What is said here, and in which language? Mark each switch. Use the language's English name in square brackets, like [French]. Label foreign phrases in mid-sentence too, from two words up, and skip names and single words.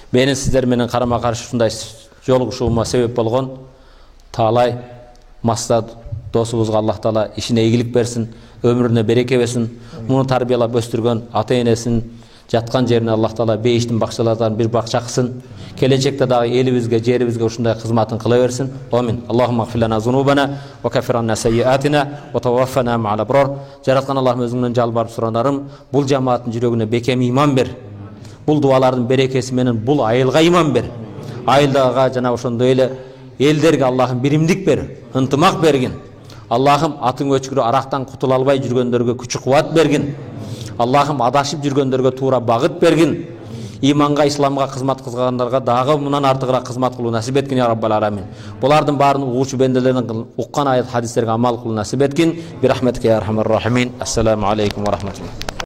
[Kyrgyz] Менин сиздер менен карама каршы ушундай жолугушуума себеп болгон таалай маста досубузга Аллах Таала ишине ийгилик берсин, өмүрүнө береке берсин. Муну тарбиялап өстүргөн ата-энесин жаткан жерине Аллах Таала бейиштин бакчалардан бир бакча кылсын. Келечекте дагы элибизге, жерибизге ушундай кызматын кыла берсин. [Arabic] آمين اللهم اغفر لنا ذنوبنا وكفر عنا سيئاتنا وتوفنا مع الأبرار. [Kyrgyz] Жараткан Аллахым, өзүңдөн жалбарып суранарым, бул жамааттын жүрөгүнө бекем иман бер. Бул дуалардын берекеси менен бул айылга иман бер. Айылдага жана ошондой эле элдерге Аллахым биримдик бер, ынтымак бергин. Аллахым атың өчкүрө арактан кутула албай жүргөндөргө күч кубат бергин. Аллахым адашып жүргөндөргө туура багыт бергин. Иманга, исламга кызмат кылгандарга дагы мындан артыгыраак кызмат кылуу насип эткин [Arabic] يا رب العالمين. [Kyrgyz] Булардын баарын угуучу бенделердин уккан аят хадистерге амал кылуу насип эткин. [Arabic] برحمتك يا أرحم الراحمين. السلام عليكم ورحمة الله.